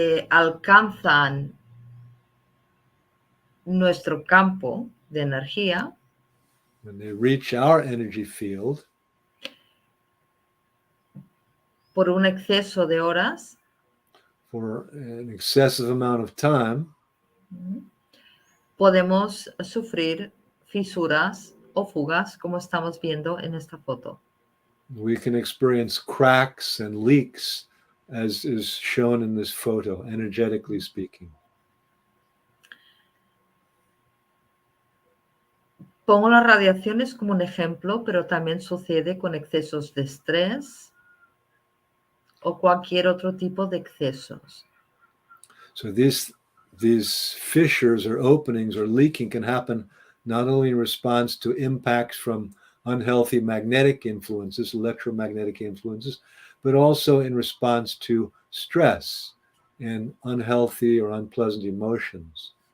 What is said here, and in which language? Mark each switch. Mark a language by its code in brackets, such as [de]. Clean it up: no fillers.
[es] alcanzan nuestro campo de energía, [en] when they reach our energy field, [es] por un exceso de horas, [en] for an excessive amount of time, [es] podemos sufrir fisuras o fugas, como estamos viendo en esta foto. [en] we can experience cracks and leaks, as is shown in this photo, energetically speaking. [es] Pongo las radiaciones como un ejemplo, pero también sucede con excesos de estrés o cualquier otro tipo de excesos. [en] So these fissures or openings or leaking can happen not only in response to impacts from unhealthy magnetic influences, electromagnetic influences, but also in response to stress and unhealthy or unpleasant emotions.